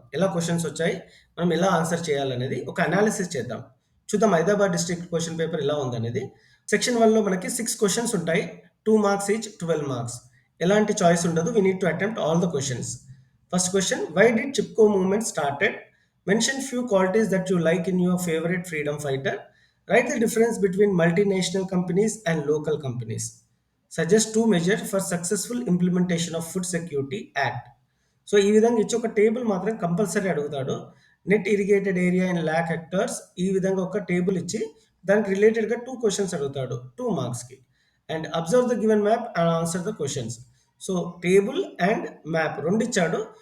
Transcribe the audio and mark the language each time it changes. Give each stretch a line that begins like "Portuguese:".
Telugu: ఎలా క్వశ్చన్స్ వచ్చాయి, మనం ఎలా ఆన్సర్ చేయాలనేది ఒక అనాలిసిస్ చేద్దాం. చూద్దాం హైదరాబాద్ డిస్ట్రిక్ట్ క్వశ్చన్ పేపర్ ఎలా ఉందనేది. సెక్షన్ 1లో మనకి 6 క్వశ్చన్స్ ఉంటాయి. 2 మార్క్స్ ఈచ్, 12 మార్క్స్. ఎలాంటి చాయిస్ ఉండదు.
English: We need to attempt all the questions. First question, why did Chipko movement started? Mention few qualities that you like in your favorite freedom fighter. Write the difference between multinational companies and local companies. Suggest 2 measures for successful implementation of Food Security Act.
Telugu: So ఈ విధంగా ఇచ్చి ఒక table మాత్రం compulsory అడుగుతాడు.
English: net irrigated area in lakh hectares,
Telugu: ఈ విధంగా ఒక table ఇచ్చి దానికి రిలేటెడ్గా 2 క్వశ్చన్స్ అడుగుతాడు 2 మార్క్స్కి.
English: And observe the given map and answer the questions. So table and map
Telugu: రెండు ఇచ్చాడు.